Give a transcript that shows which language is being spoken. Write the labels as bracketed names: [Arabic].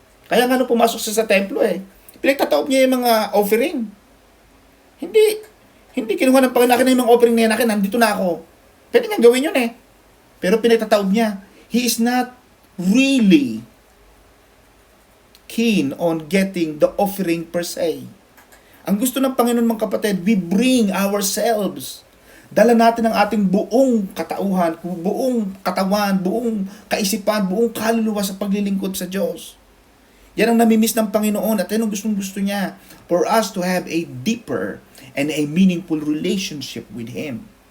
[Filipino] Kaya nga nung pumasok siya sa templo pinagtataob niya yung mga offering. Hindi kinuha ng Panginoon, akin na yung mga offering na yan, akin, nandito na ako. Pwede niyang gawin yun Pero pinagtataob niya. [English] He is not really keen on getting the offering per se. [Filipino] Ang gusto ng Panginoon, mga kapatid, [English] we bring ourselves. [Filipino] Dala natin ang ating buong katauhan, buong katawan, buong kaisipan, buong kaluluwa sa paglilingkod sa Diyos. Yan ang namimiss ng Panginoon at yan ang gustong-gusto niya, [English] for us to have a deeper and a meaningful relationship with Him.